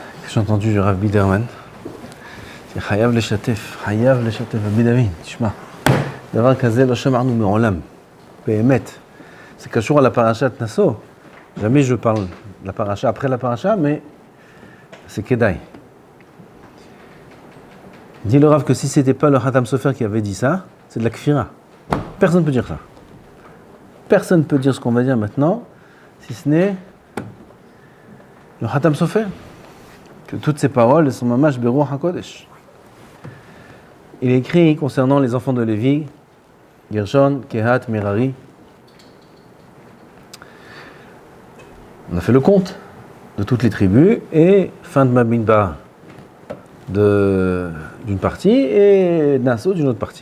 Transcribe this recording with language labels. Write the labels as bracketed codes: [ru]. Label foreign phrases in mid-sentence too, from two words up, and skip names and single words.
[fr] j'ai entendu du Rav Biderman. [he] C'est חייב לשתף, Rabbi David, תשמע. דבר כזה לא שמענו מעולם, באמת. [fr] C'est קשור à la paracha de Nassau. Jamais je parle de la paracha après la paracha, mais c'est Kedai. Dit le Rav que si c'était pas le Hatam Sofer qui avait dit ça, c'est de la kfira. Personne ne peut dire ça. Personne ne peut dire ce qu'on va dire maintenant, si ce n'est le Hatam Sofer. Que toutes ces paroles sont [he] ממש ברוח הקודש. [fr] Il est écrit concernant les enfants de Lévi, Gershon, Kehat, Merari. On a fait le compte de toutes les tribus et fin de Bamidbar d'une partie et Nassau d'une autre partie.